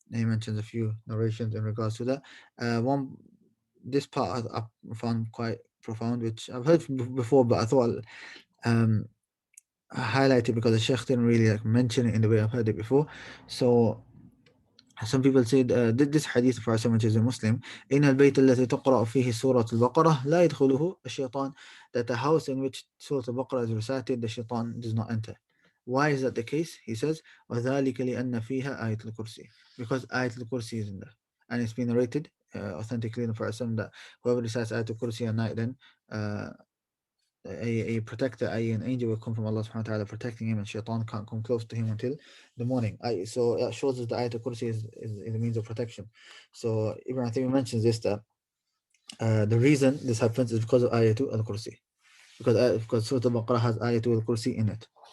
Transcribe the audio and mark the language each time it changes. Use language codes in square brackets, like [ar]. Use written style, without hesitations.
[en] He mentions a few narrations in regards to that. This part I found quite profound, which I've heard before, but I thought I highlight it because the Sheikh didn't really like mention it in the way I've heard it before. So some people said this hadith for someone which is a Muslim, [ar] إن البيت الذي تقرأ فيه سورة البقرة لا يدخله الشيطان, [en] that the house in which Surah Al-Baqarah is recited, the shaitan does not enter. Why is that the case? He says, [ar] وذلك لأن فيها آية الكرسي, [en] because آية الكرسي is in there. And it's been narrated authentically in the Prophet that whoever recites آية الكرسي at night, then a protector, an angel will come from Allah subhanahu wa ta'ala protecting him, and shaitan can't come close to him until the morning. So it shows us the Ayatul Kursi is a means of protection. So Ibn Uthaymeen mentions this, that the reason this happens is because of Ayatul Kursi, because Surah Al-Baqarah has Ayatul Kursi in it.